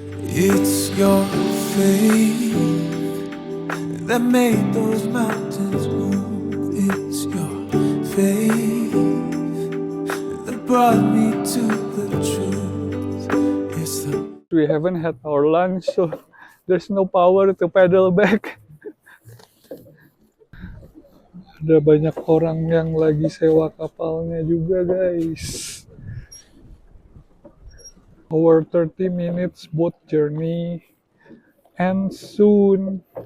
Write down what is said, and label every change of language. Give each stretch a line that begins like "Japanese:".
English: It's your faith that made those mountains move. It's your faith that brought me to the truth. It's the We haven't had our lunch, so there's no power to paddle back.
Indonesian: Ada banyak orang yang lagi sewa kapalnya juga, guys.
English: Our 30 minutes boat journey ends soon.